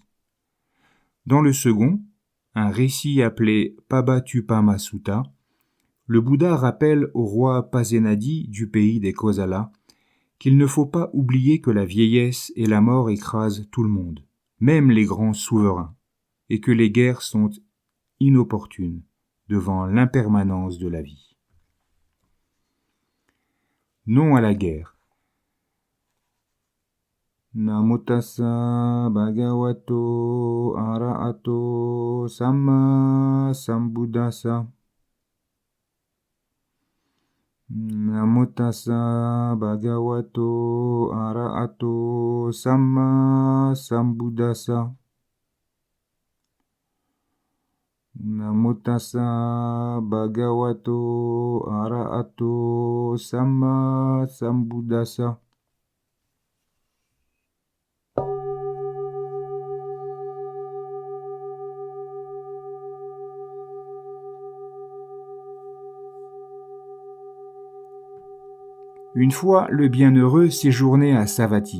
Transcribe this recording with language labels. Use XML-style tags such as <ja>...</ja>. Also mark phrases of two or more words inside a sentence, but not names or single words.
<fr>Dans le second, un récit appelé Pabatupama Sutta, le Bouddha rappelle au roi Pasenadi du pays des Kosala qu'il ne faut pas oublier que la vieillesse et la mort écrasent tout le monde, même les grands souverains, et que les guerres sont inopportunes devant l'impermanence de la vie. Non à la guerre.</fr> <pi>Namo tassa bhagavato arahato samma sambuddhassa. Namo tassa bhagavato arahato samma sambuddhassa. Namo tassa bhagavato arahato samma sambuddhassa.</pi> <fr>Une fois, le bienheureux séjournait à Savatthi.</fr>